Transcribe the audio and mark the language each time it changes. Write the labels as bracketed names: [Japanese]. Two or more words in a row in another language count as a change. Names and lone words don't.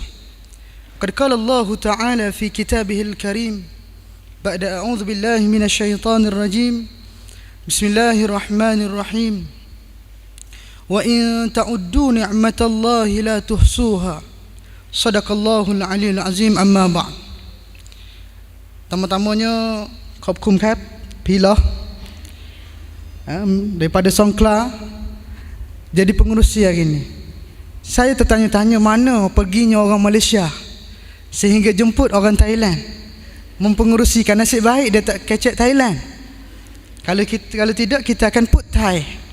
[Arabic] قد قال الله تعالى في كتابه الكريم بعد أعوذ بالله من الشيطان الرجيم بسم الله الرحمن الرحيم وإن تعدوا نعمة الله لا تحصوها صدق الله العلي العظيم. أما بعد. [Malay] Tama-tamanya [Thai] ขอบคุณครับพี่ล้อ [Malay] daripada Songkla jadi pengurusi hari ini. Saya tertanya-tanya mana perginya orang Malaysia sehingga jemput orang Thailand mempengerusikan. Nasib baik dia tak kecek Thailand. Kalau tidak kita akan put Thai.